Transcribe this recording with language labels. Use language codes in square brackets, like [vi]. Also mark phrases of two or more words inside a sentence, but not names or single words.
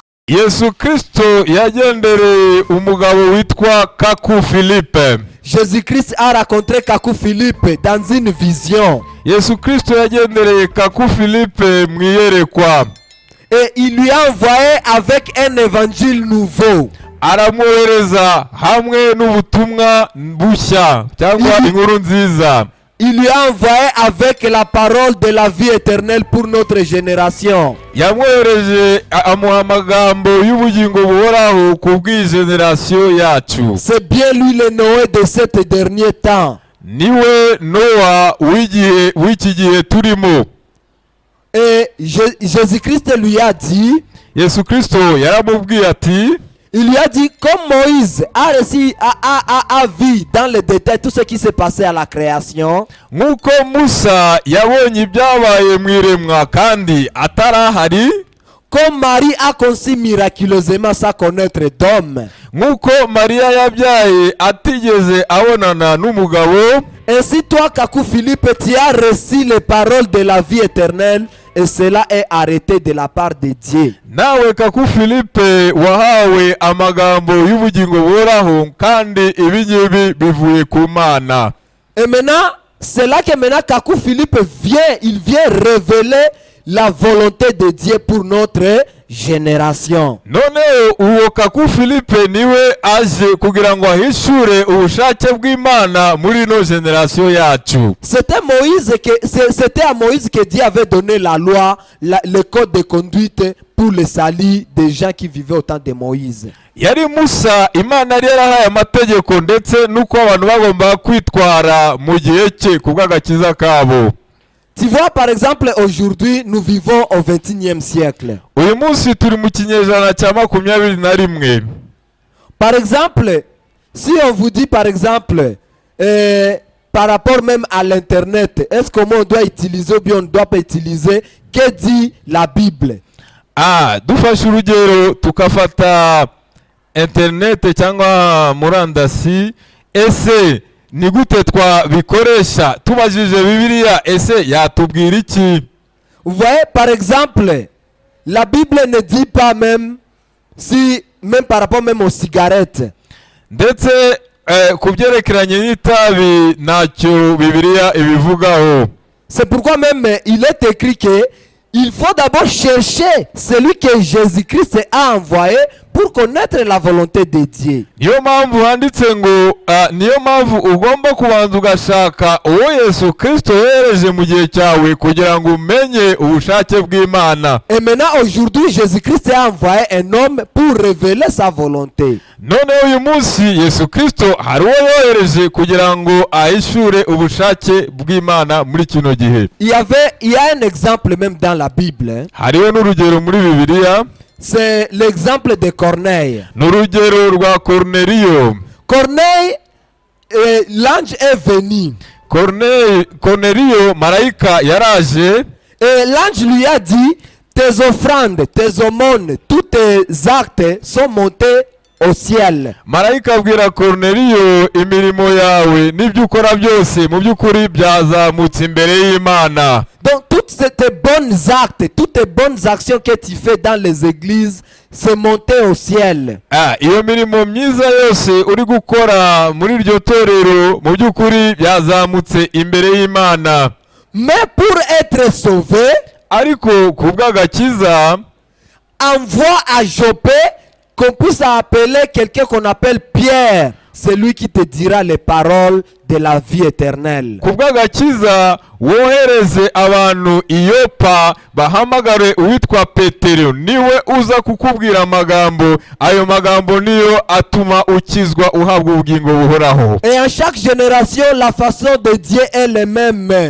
[rw] Yesu Kristo yagendereye umugabo witwa Kaku Philippe. [fr] Jésus-Christ a rencontré Kaku Philippe dans une vision. [rw] Yesu Kristo yagendereye Kaku Philippe mwiyerekwa. [fr] Et il lui a envoyé avec un évangile nouveau. [rw] Aramwohereza hamwe n'ubutumwa bushya cyangwa inkuru nziza. [fr] Il lui a envoyé avec la parole de la vie éternelle pour notre génération. [rw] Yamwohereje amuha amagambo y'ubugingo buhoraho ku bw'igeneration yacu. [fr] C'est bien lui le Noé de cet dernier temps. [rw] Niwe Noa w'iki gihe turimo. [fr] Et Jésus-Christ lui a dit, [rw] Yesu Kristo yaramubwiye ati, [fr] il lui a dit, comme Moïse a vu dans le détail tout ce qui s'est passé à la création, [rw] nk'uko Musa yabonye ibyabaye mu iremwa kandi atarahari, [fr] comme Marie a conçu miraculeusement sans connaître d'homme, [rw] nk'uko Mariya yabyaye atigeze abonana n'umugabo, [fr] ainsi toi, Kaku Philippe, tu as reçu les paroles de la vie éternelle, et cela est arrêté de la part de Dieu. [rw] nawe Kaku Philippe wahawe amagambo y'ubugingo buhoraho kandi ibingibi bivuye ku Mana. [fr] Et maintenant, c'est là que maintenant Kaku Philippe vient révéler la volonté de Dieu pour notre génération. [rw] None uwo Kaku Philippe niwe aje kugira ngo ahishure ubushake bw'Imana muri no generation yacu. [fr] C'était à Moïse que Dieu avait donné la loi, le code de conduite pour le salut des gens qui vivaient au temps de Moïse. [rw] Yari Musa Imana yari yarahaye amategeko ndetse nuko abantu bagomba kwitwara mu gihe cye kubw'agakiza kabo. [fr] Tu vois, par exemple, aujourd'hui, nous vivons au 21e siècle. [rw] Uyu munsi turi mu kinyejana cya 21. [fr] Par exemple, si on vous dit, par exemple, par rapport même à l'internet, est-ce qu'on doit utiliser ou bien on ne doit pas utiliser, que dit la Bible? [rw] Dufashe urugero tukafata internet cyangwa murandasi, ese ni gute twabikoresha tubajije Bibiliya, ese yatubwira iki? [fr] Vous voyez, par exemple, la Bible ne dit pas même par rapport même aux cigarettes. [rw] Ndetse ku byerekeranye n'itabi ntacyo Bibiliya ibivugaho. [fr] C'est pourquoi même il est écrit que il faut d'abord chercher celui que Jésus-Christ a envoyé pour connaître la volonté de Dieu. [rw] Niyo mpamvu handitse ngo niyo mpamvu ugomba kubanza ugashaka uwo Yesu Kristo yohereje mu gihe cyawe kugira ngo umenye ubushake bw'Imana. [fr] Et maintenant aujourd'hui Jésus-Christ a envoyé un homme pour révéler sa volonté. [rw] None uyu munsi Yesu Kristo hari uwo yohereje kugira ngo ahishure ubushake bw'Imana muri kino gihe. [fr] Il y a un exemple même dans la Bible. [rw] Hariho n'urugero muri Bibiliya. [fr] C'est l'exemple de Corneille. [rw] N'urugero rwa Cornelio. [fr] Corneille, l'ange est venu. [rw] Cornelio marayika yaraje. [fr] Et l'ange lui a dit, tes offrandes, tes aumônes, tous tes actes sont montés au ciel. [rw] Marayika abwira Cornelio, imirimo yawe n'ibyo ukora byose mu by'ukuri byazamutse imbere y'Imana. [fr] Donc toutes tes bonnes actes, toutes tes bonnes actions que tu fais dans les églises, c'est monté au ciel. [rw] Iyo mirimo myiza yose uri gukora muri iryo torero mu by'ukuri byazamutse imbere y'Imana. [fr] Mais pour être sauvé, [rw] ariko kubw'agakiza, [fr] envoie à Joppé qu'on puisse appeler quelqu'un qu'on appelle Pierre, celui qui te dira les paroles de la vie éternelle. [rw] Kubw'agakiza wohereze abantu Iyopa bahamagare uwitwa Petero, niwe uza kukubwira amagambo, ayo magambo niyo atuma ukizwa uhabwa ubugingo buhoraho. [fr] Et en chaque génération la façon de Dieu est le même.